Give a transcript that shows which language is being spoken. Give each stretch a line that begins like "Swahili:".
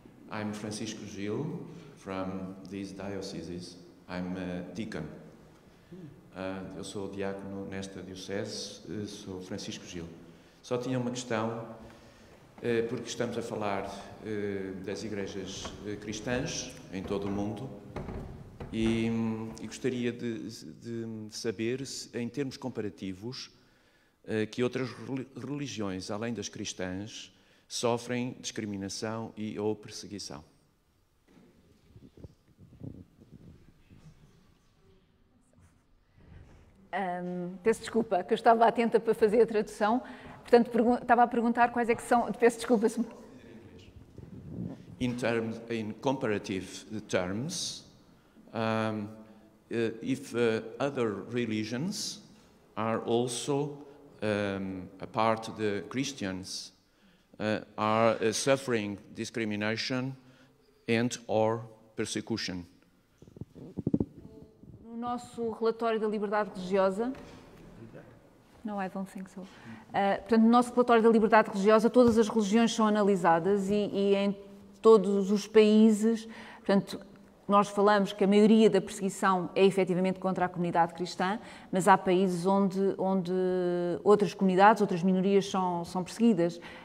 English: I'm Francisco Gil from these dioceses. I'm a deacon.
Portuguese: Eu sou diácono nesta diocese, sou Francisco Gil. Só tinha uma questão, porque estamos a falar das igrejas cristãs em todo o mundo e gostaria de saber, se, em termos comparativos, que outras religiões, além das cristãs, sofrem discriminação ou perseguição. Peço desculpa, que eu estava atenta para fazer a tradução, portanto estava a perguntar quais é que são... Peço desculpa.
English: In comparative terms, if other religions are also a part of the Christians are suffering discrimination and or persecution.
Portuguese: No nosso relatório da liberdade religiosa, no,
English: I don't think so.
Portuguese: Portanto, no nosso relatório da liberdade religiosa, todas as religiões são analisadas e em todos os países, portanto, nós falamos que a maioria da perseguição é efetivamente contra a comunidade cristã, mas há países onde outras comunidades, outras minorias são perseguidas.